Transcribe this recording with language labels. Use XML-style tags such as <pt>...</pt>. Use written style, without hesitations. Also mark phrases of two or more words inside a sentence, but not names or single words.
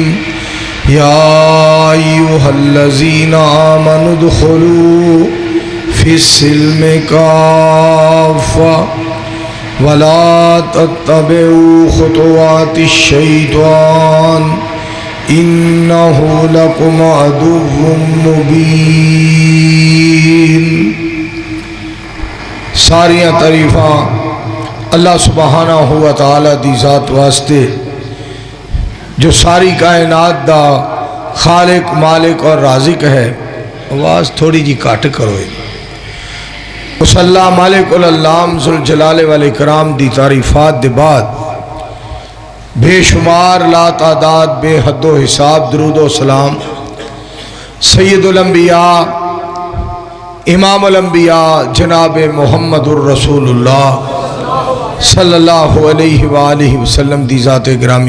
<ar>يا أيها الذين آمنوا ادخلوا في السلم كافة ولا تتبعوا خطوات الشيطان إنه لكم عدو مبين.</ar> <pa>ساریاں تعریفاں اللہ سبحانہ و تعالی دی ذات واسطے جو ساری کائنات دا خالق مالک اور رازق ہے. آواز تھوڑی جی کٹ کرو. اس اللہ مالک العلام</pa> <ar>ذوالجلال والاکرام</ar> <pa>دی تعریفات دے بعد بے شمار لا تعداد بے حد و حساب درود و سلام سید الانبیاء امام الانبیاء جناب محمد الرسول اللہ</pa> <ar>صلی اللہ علیہ وآلہ وسلم</ar> <pa>دی ذات گرامی.</pa>